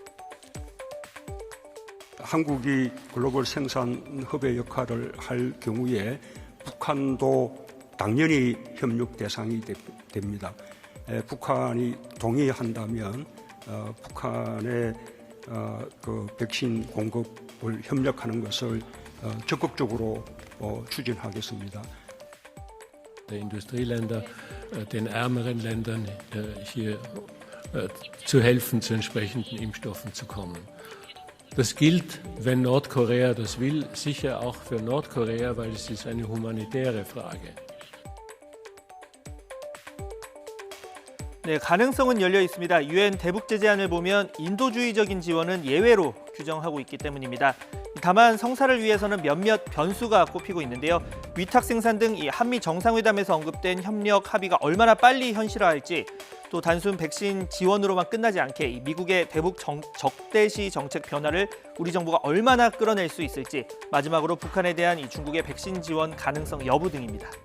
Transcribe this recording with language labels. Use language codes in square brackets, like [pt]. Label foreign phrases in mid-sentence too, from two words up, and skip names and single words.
[ko] 한국이 글로벌 생산 허브의 역할을 할 경우에 북한도 당연히 협력 대상이 됩니다. 북한이 동의한다면 북한의 그 백신 공급을 협력하는 것을 적극적으로 추진하겠습니다. [de] Der Industrieländer, den ärmeren Ländern hier zu helfen, zu entsprechenden Impfstoffen zu kommen. Das gilt, wenn Nordkorea das will, sicher auch für Nordkorea, weil es ist eine humanitäre Frage. [ko] 네, 가능성은 열려 있습니다. 유엔 대북 제재안을 보면 인도주의적인 지원은 예외로 규정하고 있기 때문입니다. 다만 성사를 위해서는 몇몇 변수가 꼽히고 있는데요. 위탁 생산 등 이 한미 정상회담에서 언급된 협력 합의가 얼마나 빨리 현실화할지, 또 단순 백신 지원으로만 끝나지 않게 이 미국의 대북 적대시 정책 변화를 우리 정부가 얼마나 끌어낼 수 있을지, 마지막으로 북한에 대한 이 중국의 백신 지원 가능성 여부 등입니다.